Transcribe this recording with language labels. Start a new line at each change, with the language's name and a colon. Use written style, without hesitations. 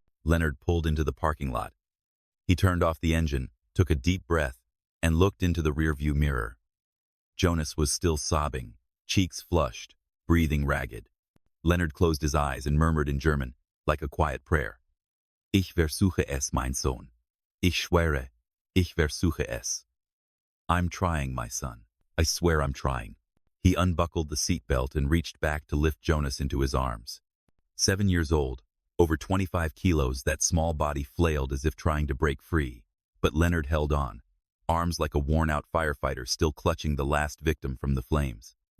English: Leonard pulled into the parking lot. He turned off the engine, took a deep breath, and looked into the rearview mirror. Jonas was still sobbing, cheeks flushed, breathing ragged. Leonard closed his eyes and murmured in German, like a quiet prayer.
German: "Ich versuche es, mein Sohn. Ich schwöre, ich versuche es."
English: "I'm trying, my son. I swear I'm trying." He unbuckled the seatbelt and reached back to lift Jonas into his arms. 7 years old, over 25 kilos, that small body flailed as if trying to break free. But Leonard held on, arms like a worn-out firefighter still clutching the last victim from the flames.